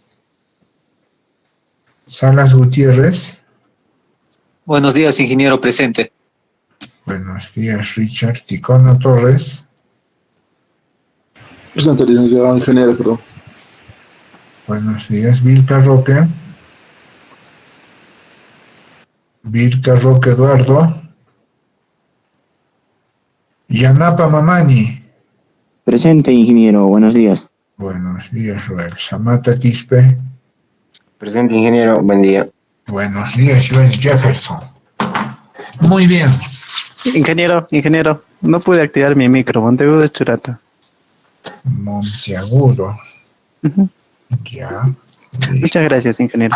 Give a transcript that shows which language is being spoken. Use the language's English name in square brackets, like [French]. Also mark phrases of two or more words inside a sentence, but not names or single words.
[Spanish] Salas Gutiérrez. Buenos días, ingeniero. Presente. Buenos días, Richard Ticono Torres. Presente, licenciado ingeniero, perdón. Buenos días, Vilca Roque. Vilca Roque Eduardo. Yanapa Mamani. Presente, ingeniero. Buenos días. Buenos días, Joel. Samata Quispe. Presente, ingeniero. Buen día. Buenos días, Joel Jefferson. Muy bien. Ingeniero, no pude activar mi micro. Monteagudo Churata. Monteagudo. Ya. Muchas gracias, ingeniero.